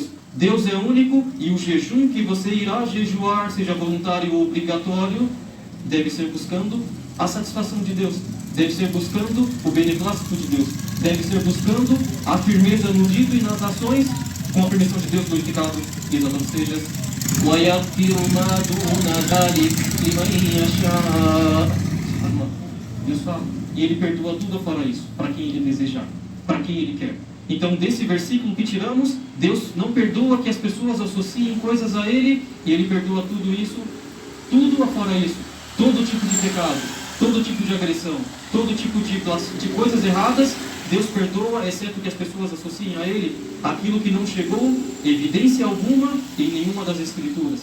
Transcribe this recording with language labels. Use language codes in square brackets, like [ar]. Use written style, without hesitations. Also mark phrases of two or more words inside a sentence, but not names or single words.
[pt] Deus é único e o jejum que você irá jejuar, seja voluntário ou obrigatório, deve ser buscando a satisfação de Deus. Deve ser buscando o beneplácito de Deus. Deve ser buscando a firmeza no dito e nas ações, com a permissão de Deus glorificado e exaltado sejas. [ar] وَيَغْفِرُ مَا دُونَ ذَلِكَ لِمَنْ يَشَاءُ. [pt] Deus fala, e Ele perdoa tudo fora isso, para quem Ele desejar, para quem Ele quer. Então, desse versículo que tiramos, Deus não perdoa que as pessoas associem coisas a Ele, e Ele perdoa tudo isso, tudo afora isso, todo tipo de pecado, todo tipo de agressão, todo tipo de coisas erradas, Deus perdoa, exceto que as pessoas associem a Ele aquilo que não chegou evidência alguma em nenhuma das Escrituras.